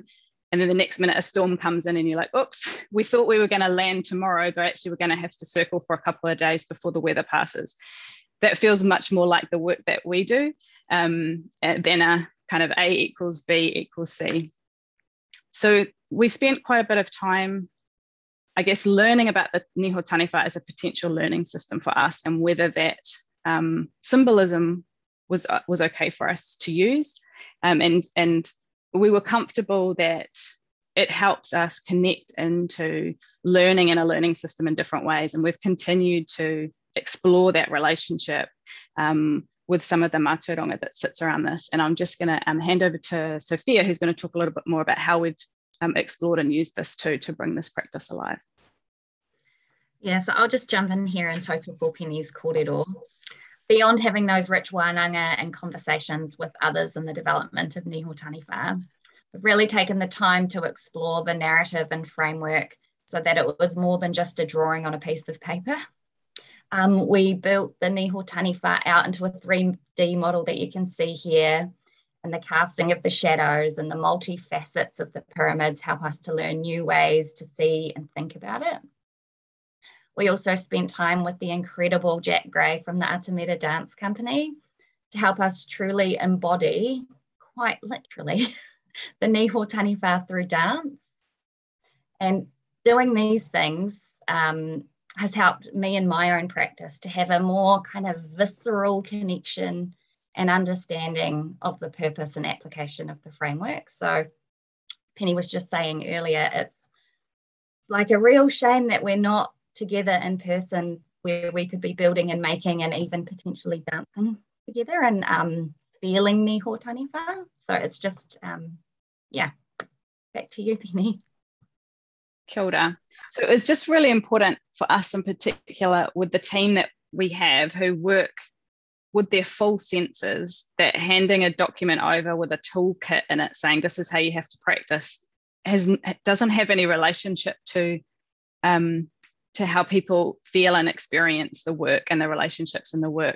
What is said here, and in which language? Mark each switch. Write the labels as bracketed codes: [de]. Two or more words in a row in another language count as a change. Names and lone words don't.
[en] And then the next minute a storm comes in and you're like, oops, we thought we were going to land tomorrow, but actually we're going to have to circle for a couple of days before the weather passes. That feels much more like the work that we do than a kind of A equals B equals C. So we spent quite a bit of time, I guess, learning about the [mi] niho taniwha [en] as a potential learning system for us, and whether that symbolism was okay for us to use. And we were comfortable that it helps us connect into learning and a learning system in different ways. And we've continued to explore that relationship with some of the mātauranga that sits around this. And I'm just going to hand over to Sophia, who's going to talk a little bit more about how we've explored and used this to bring this practice alive. Yeah, so I'll just jump in here and tautoko Penny's kōrero. Beyond having those rich wānanga and conversations with others in the development of [mi] niho taniwha, [en] we've really taken the time to explore the narrative and framework so that it was more than just a drawing on a piece of paper. We built the [mi] niho taniwha [en] out into a 3D model that you can see here, and the casting of the shadows and the multi-facets of the pyramids help us to learn new ways to see and think about it. We also spent time with the incredible Jack Gray from the Atamira Dance Company to help us truly embody, quite literally, the [mi] niho taniwha [en] through dance. And doing these things has helped me in my own practice to have a more kind of visceral connection and understanding of the purpose and application of the framework. So Penny was just saying earlier, it's like a real shame that we're not together in person, where we could be building and making and even potentially dancing together and feeling [mi] niho taniwha. [en] So it's just, yeah, back to you, Penny. [mi] Kia ora. [en] So it's just really important for us in particular with the team that we have who work with their full senses, that handing a document over with a toolkit in it saying this is how you have to practice doesn't have any relationship to how people feel and experience the work and the relationships in the work.